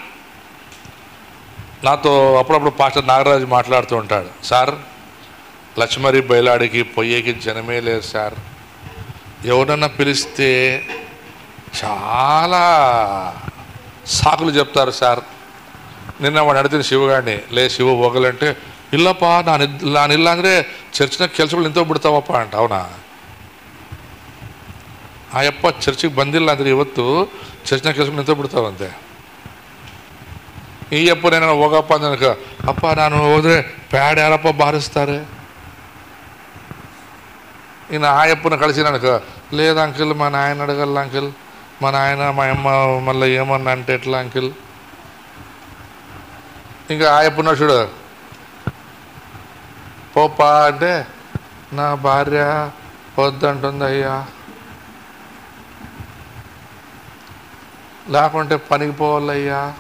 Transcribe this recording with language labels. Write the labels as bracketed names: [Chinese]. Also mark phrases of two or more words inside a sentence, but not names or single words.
[Telugu] నాతో అప్పుడప్పుడు పాస్టర్ నాగరాజు మాట్లాడుతూ ఉంటాడు, సార్ లక్ష్మరి బయలాడికి పొయ్యేకి జనమే లేదు సార్, ఎవరన్నా పిలిస్తే చాలా సాకులు చెప్తారు సార్. నిన్న వాడు అడిగిన శివగాడిని, లే శివ ಹೋಗలంటే [Kannada] ಇಲ್ಲಪ್ಪ ನಾನಿಲ್ಲ ಅಂದರೆ ಚರ್ಚ್ನಾಗ ಕೆಲಸಗಳು ನಿಂತೋಗಿ ಬಿಡ್ತಾವಪ್ಪ ಅಂಟ. ಅವನ ಆಯಪ್ಪ ಚರ್ಚಿಗೆ ಬಂದಿಲ್ಲ ಅಂದರೆ ಇವತ್ತು ಚರ್ಚ್ನಾಗ ಕೆಲಸಗಳು ನಿಂತೋಗ್ಬಿಡ್ತಾವಂತೆ. ಈ ಅಪ್ಪ ನಾನು ಹೋಗಪ್ಪ ನನಗೆ, ಅಪ್ಪ ನಾನು ಹೋದರೆ ಪ್ಯಾಡ್ ಯಾರಪ್ಪ ಬಾರಿಸ್ತಾರೆ. [Telugu] ఇన్న ఆయప్పను కలిసి నాకు, లేదు అంకిల్ మా నాయన అడగల అంకిల్, మా నాయన మా అమ్మ మళ్ళీ ఏమన్నా అంటే ఎట్లా అంకిల్. ఇంకా ఆయప్పన్న చూడు, పోపా అంటే నా భార్య వద్దంటుంది అయ్యా, లేకుంటే పనికి పోవాలయ్యా.